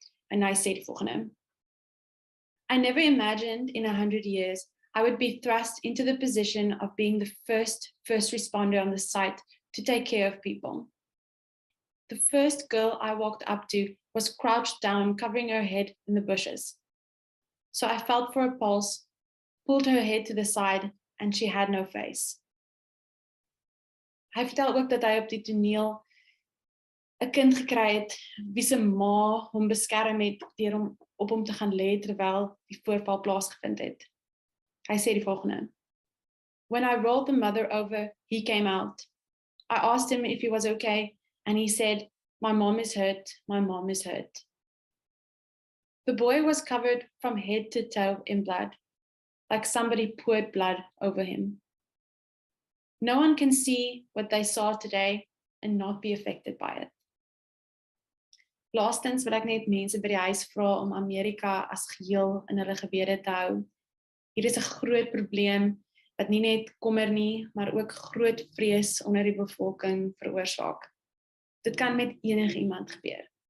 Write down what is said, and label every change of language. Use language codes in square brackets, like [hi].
[af] En hy sê die volgende: [en] I never imagined in 100 years I would be thrust into the position of being the first responder on the site to take care of people. The first girl I walked up to was crouched down, covering her head in the bushes. So I felt for a pulse, pulled her head to the side, and she had no face. [af] Hy vertel ook dat hy op die toneel 'n kind gekry het wie se ma hom beskerm het deur hom op hom te gaan lê terwyl die voorval plaasgevind het. Hy sê die volgende: [en] When I rolled the mother over, he came out. I asked him if he was okay, and he said, my mom is hurt, my mom is hurt. The boy was covered from head to toe in blood, like somebody poured blood over him. No one can see what they saw today and not be affected by it. [af] Laastens wil ek net mense by die huis vra om Amerika as geheel in hulle gebede te hou. Hier is 'n groot probleem wat nie net kommer nie, maar ook groot vrees onder die bevolking veroorsaak. Dit kan met enige iemand gebeur.